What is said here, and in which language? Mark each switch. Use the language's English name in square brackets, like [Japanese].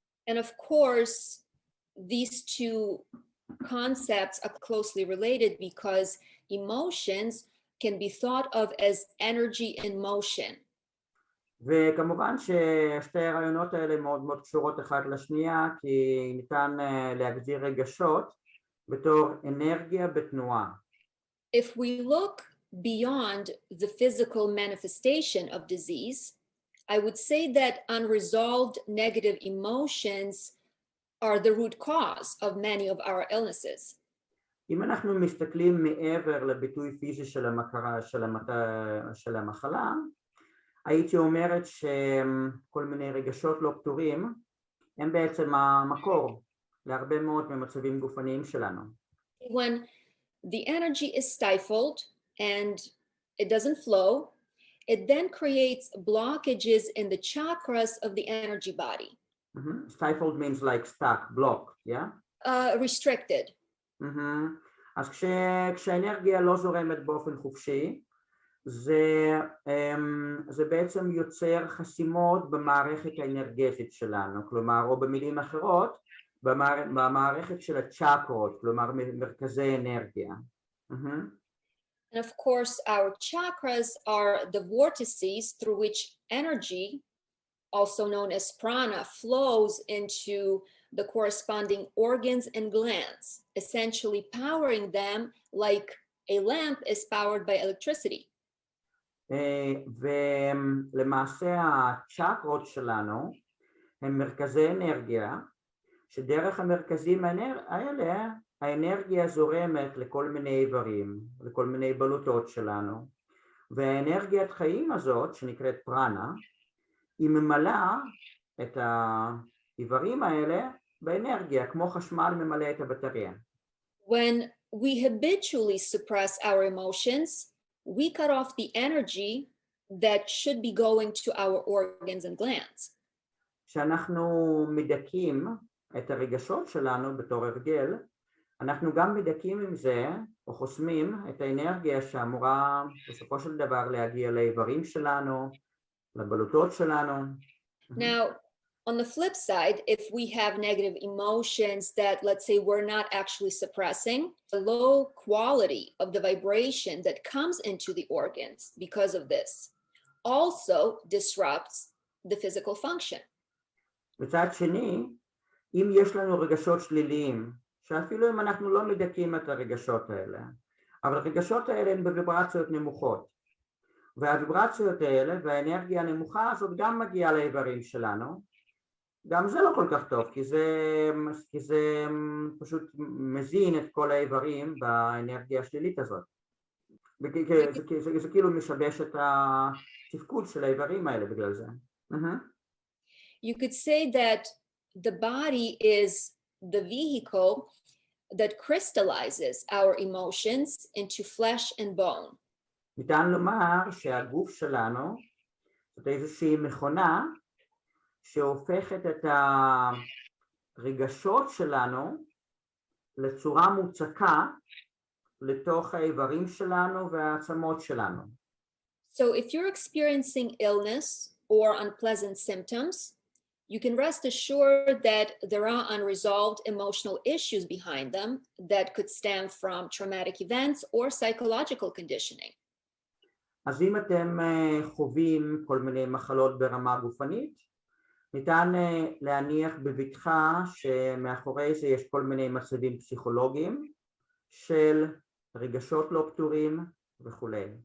[English] And of course, these two concepts are closely related because emotions can be thought of as energy in motion. [Hebrew] וכמובן ששתי הרעיונות האלה מאוד מאוד קשורות אחת לשנייה, כי ניתן להגדיר רגשות בתור אנרגיה בתנועה. [English] If we look beyond the physical manifestation of disease, I would say that unresolved negative emotions are the root cause of many of our illnesses. [Hebrew] אם אנחנו מסתכלים מעבר לביטוי פיזי של המחלה, הייתי אומרת שכל מיני רגשות לא פתורים הם בעצם המקור להרבה מאוד ממצבים גופניים שלנו. [English] When the energy is stifled and it doesn't flow, it then creates blockages in the chakras of the energy body. Stifled means like stuck, blocked, yeah? Restricted. [Hebrew] אז כשהאנרגיה לא זורמת באופן חופשי, זה בעצם יוצר חסימות במערכת האנרגטית שלנו, כלומר, או במילים אחרות, במערכת של הצ'קרות, כלומר, מרכזי אנרגיה. [English] And of course, our chakras are the vortices through which energy, also known as prana, flows into the corresponding organs and glands, essentially powering them like a lamp is powered by electricity. [Hebrew] ולמעשה הצ'קרות שלנו הם מרכזי אנרגיה, שדרך המרכזים האלה האנרגיה זורמת לכל מיני איברים, לכל מיני בלוטות שלנו, והאנרגיית חיים הזאת שנקראת פרנה, היא ממלאה את האיברים האלה באנרגיה, כמו חשמל ממלא את הבטריה. [English] When we habitually suppress our emotions, we cut off the energy that should be going to our organs and glands. [Hebrew] כשאנחנו מדכאים את הרגשות שלנו בתור הרגל, אנחנו גם מדכאים עם זה, או חוסמים את האנרגיה שאמורה בסופו של דבר להגיע לאיברים שלנו, לבלוטות שלנו. [English] Now, on the flip side, if we have negative emotions that, let's say, we're not actually suppressing, the low quality of the vibration that comes into the organs because of this also disrupts the physical function. [Hebrew] מצד שני, אם יש לנו רגשות שליליים, שאפילו אם אנחנו לא מדכאים את הרגשות האלה, אבל הרגשות האלה הן בוויברציות נמוכות, והוויברציות האלה והאנרגיה הנמוכה הזאת גם מגיעה לאיברים שלנו, גם זה לא כל כך טוב, כי זה פשוט מזין את כל האיברים באנרגיה השלילית הזאת. זה כאילו משבש את התפקוד של האיברים האלה בגלל זה. [English] You could say that the body is the vehicle that crystallizes our emotions into flesh and bone. [Hebrew] ניתן לומר שהגוף שלנו זאת איזושהי מכונה שהופכת את הרגשות שלנו לצורה מוצקה לתוך האיברים שלנו והעצמות שלנו. [English] So if you're experiencing illness or unpleasant symptoms, you can rest assured that there are unresolved emotional issues behind them that could stem from traumatic events or psychological conditioning. [Hebrew] אז אם אתם חווים כל מיני מחלות ברמה גופנית, ניתן להניח בבטחה שמאחורי זה יש כל מיני מצבים פסיכולוגיים של רגשות לא פתורים וכולי.